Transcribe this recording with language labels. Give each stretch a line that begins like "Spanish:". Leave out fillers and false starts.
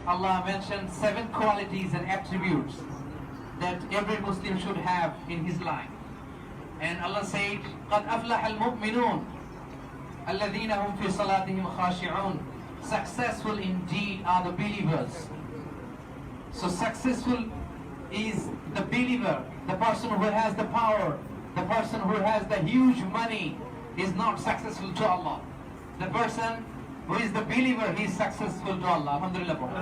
English: Allah mentioned 7 qualities and attributes that every Muslim should have in his life. And Allah said,
Arabic: قَدْ أَفْلَحَ الْمُؤْمِنُونَ الَّذِينَ هُمْ فِي صَلَاتِهِمْ خَاشِعُونَ.
English: Successful indeed are the believers. So successful is the believer, the person who has the power, the person who has the huge money is not successful to Allah. The person who is the believer, he is successful to Allah. Alhamdulillah.